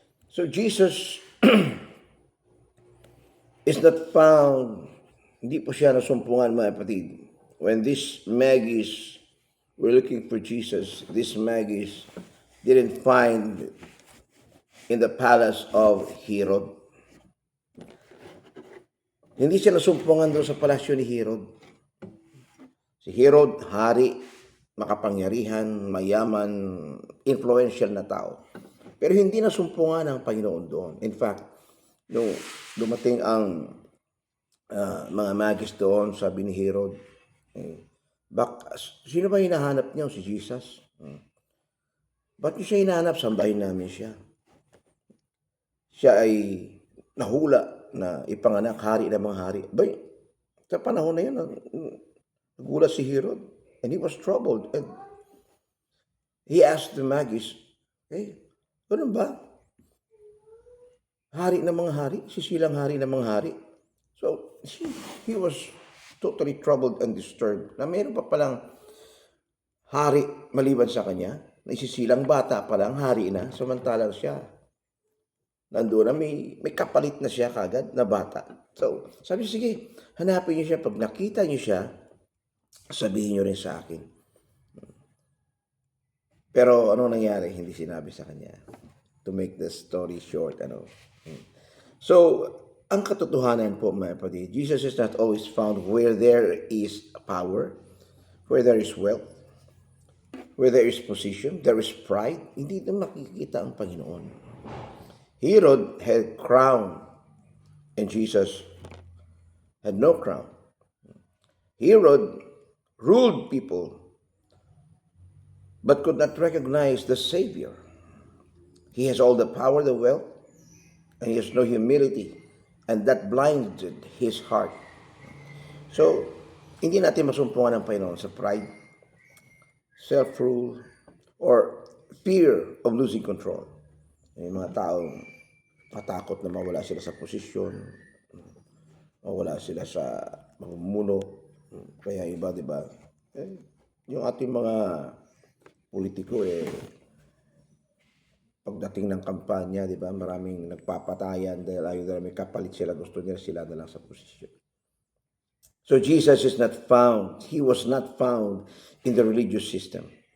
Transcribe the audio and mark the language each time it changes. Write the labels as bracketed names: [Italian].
[English] So Jesus is not found, [Filipino] hindi po siya nasumpungan, mga kapatid. [English] When these Magi's were looking for Jesus, these Magi's didn't find in the palace of Herod. [Filipino] Hindi siya nasumpungan doon sa palasyo ni Herod. Si Herod, hari, makapangyarihan, mayaman, influential na tao. Pero hindi nasumpungan ang Panginoon doon. [English] In fact, [Filipino] nung dumating ang mga magis doon, sabi ni Herod, sino ba hinahanap niyo? Si Jesus? Ba't niyo siya hinahanap? Sambahin namin siya. Siya ay nahula na ipanganak hari ng mga hari. Bay, sa panahon na yun, nagulat si Herod [English] and he was troubled. And he asked the Magis, [Filipino] ganun ba? Hari ng mga hari? Sisilang hari ng mga hari? [English] So, he was totally troubled and disturbed. [Filipino] Na mayroon pa palang hari maliban sa kanya, na isisilang bata pa lang, hari na, samantalang siya. Nandoon na may kapalit na siya kagad na bata. So, sabi, sige, hanapin niyo siya. Pag nakita niyo siya, sabihin niyo rin sa akin. Pero ano nangyari? Hindi sinabi sa kanya. [English] To make the story short, [Filipino] So, ang katotohanan po, mga kapatid, [English] Jesus is not always found where there is power, where there is wealth, where there is position, there is pride. [Filipino] Hindi ito makikita ang Panginoon. [English] Herod had crown and Jesus had no crown. Herod ruled people but could not recognize the Savior. He has all the power, the wealth, and he has no humility, and that blinded his heart. [Filipino] So, hindi natin masumpungan ang Panginoon sa [English] pride, self-rule, or fear of losing control. [Filipino] Yung mga taong matakot na mawala sila sa posisyon, mawala sila sa mamumuno. Kaya iba, di ba? Yung ating mga politiko, pagdating ng kampanya, di ba, maraming nagpapatayan dahil ayaw na may kapalit sila, gusto nila sila na lang sa posisyon. [English] So Jesus is not found. He was not found in the religious system.